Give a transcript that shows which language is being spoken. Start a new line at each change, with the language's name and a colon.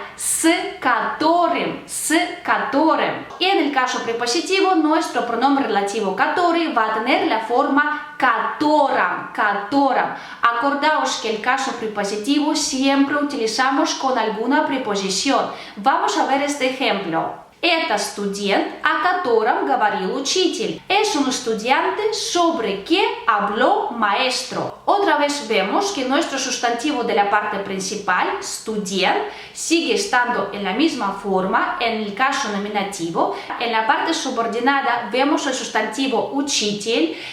Russian: С которым, с которым.
Spanish: Y en el caso prepositivo, nuestro pronombre relativo который va a tener la forma которым, которым. Acordaos que el caso prepositivo siempre utilizamos con alguna preposición. Vamos a ver este ejemplo.
Russian: Это студент, о котором говорил учитель.
Spanish: Es un estudiante sobre que habló maestro. Otra vez vemos que nuestro sustantivo de la parte principal, student, sigue estando en la misma forma en el caso nominativo. En la parte subordinada vemos el sustantivo учитель.